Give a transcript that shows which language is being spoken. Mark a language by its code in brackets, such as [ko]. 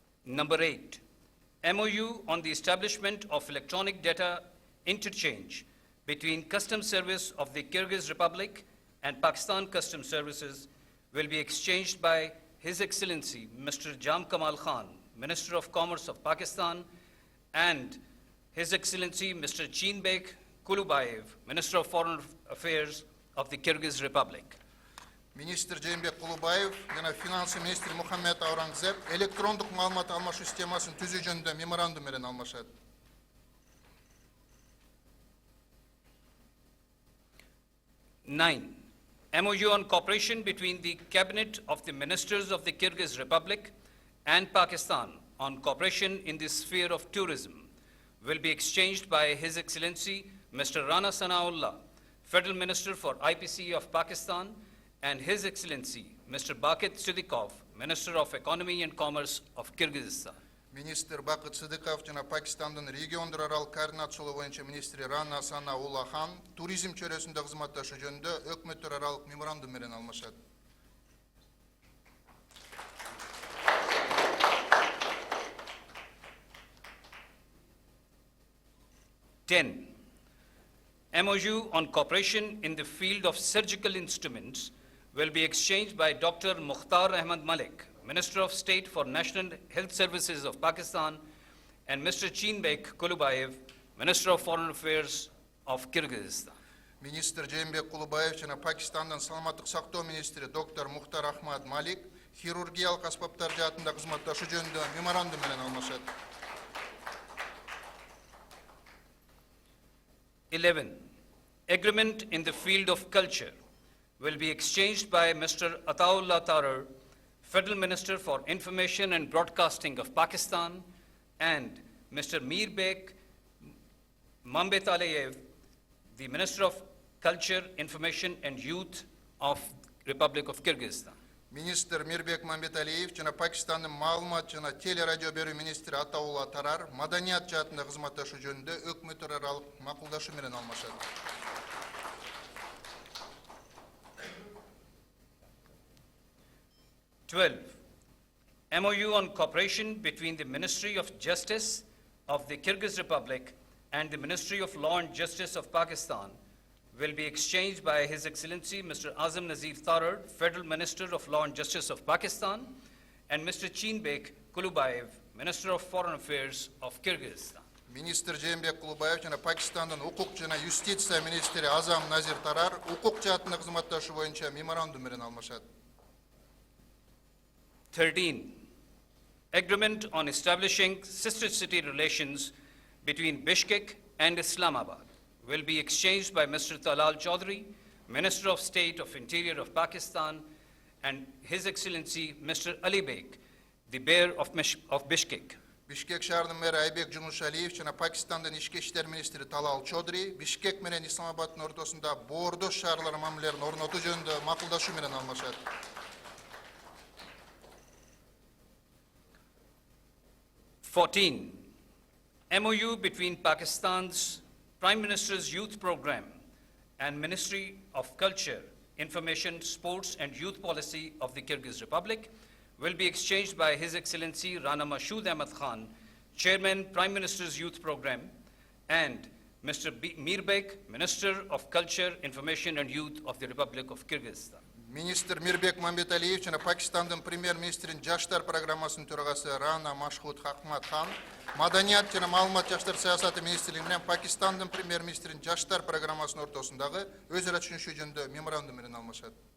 [en] Number 8, MoU on the establishment of electronic data interchange between Customs Service of the Kyrgyz Republic and Pakistan Customs Services will be exchanged by His Excellency Mr. Jam Kamal Khan, Minister of Commerce of Pakistan, and His Excellency Mr. Chinbek Kulubayev, Minister of Foreign Affairs of the Kyrgyz Republic. [ky] Министр Жээнбек Кулубаев жана финансы министри Мухаммед Аурангзеб электрондук маалымат алмашуу системасын түзүү жөнүндө меморандум менен алмашат. [en] 9. MoU on cooperation between the Cabinet of the Ministers of the Kyrgyz Republic and Pakistan on cooperation in the sphere of tourism will be exchanged by His Excellency Mr. Rana Sanaullah, Federal Minister for IPC of Pakistan, and His Excellency Mr. Bakit Siddiqov, Minister of Economy and Commerce of Kyrgyzstan. [ky] Министр Бакыт Сыдыков жана Пакистандын региондор аралык координациялоо боюнча министри Рана Санаулла хан туризм чөйрөсүндө кызматташуу жөнүндө өкмөттөр аралык меморандум менен алмашат. [en] Ten, MoU on cooperation in the field of surgical instruments will be exchanged by Dr. Mukhtar Ahmad Malik, Minister of State for National Health Services of Pakistan, and Mr. Chinbek Kulubayev, Minister of Foreign Affairs of Kyrgyzstan. [ky] Министр Жээнбек Кулубаев жана Пакистандын саламаттык сактоо министри доктор Мухтар Ахмад Малик хирургиялык аспаптар жаатында кызматташуу жөнүндө меморандум менен алмашат. [en] 11. Agreement in the field of culture will be exchanged by Mr. Ataullah Tarar, Federal Minister for Information and Broadcasting of Pakistan, and Mr. Mirbek Mambetaleyev, the Minister of Culture, Information and Youth of Republic of Kyrgyzstan. [ky] Министр Мирбек Мамбеталиев жана Пакистандын маалымат жана телерадио берүү министри Атаулла Тарар маданият жаатында кызматташуу жөнүндө өкмөттөр аралык макулдашуу менен алмашат. [en] 12. MoU on cooperation between the Ministry of Justice of the Kyrgyz Republic and the Ministry of Law and Justice of Pakistan will be exchanged by His Excellency Mr. Azam Nazir Tarar, Federal Minister of Law and Justice of Pakistan, and Mr. Chinbek Kulubayev, Minister of Foreign Affairs of Kyrgyzstan. [ky] Министр Жээнбек Кулубаев жана Пакистандын укук жана юстиция министри Азам Назир Тарар укук жаатында кызматташуу боюнча меморандум менен алмашат. [en] 13. Agreement on establishing sister city relations between Bishkek and Islamabad will be exchanged by Mr. Talal Chaudhry, Minister of State of Interior of Pakistan, and His Excellency Mr. Ali Beg, the Mayor of Bishkek. [ky] Бишкек шаарынын мэри Айбек Жумушалиев жана Пакистандын ички иштер министри Талал Чодри Бишкек менен Исламабаддын ортосунда боордош шаарлар мамилелерин орнотуу жөнүндө макулдашуу менен алмашат. [en] 14. MoU between Pakistan's Prime Minister's Youth Program and Ministry of Culture, Information, Sports and Youth Policy of the Kyrgyz Republic will be exchanged by His Excellency Rana Mashood Ahmad Khan, Chairman, Prime Minister's Youth Program, and Mr. Mirbek, Minister of Culture, Information and Youth of the Republic of Kyrgyzstan. [ky] Министр Мирбек Мамбеталиев жана Пакистандын премьер-министринин жаштар программасынын төрагасы Рана Машхуд Ахмад Хан маданият жана маалымат жаштар саясаты министрлиги менен Пакистандын премьер-министринин жаштар программасынын ортосундагы өз ара түшүнүшүү жөнүндө меморандум менен алмашат.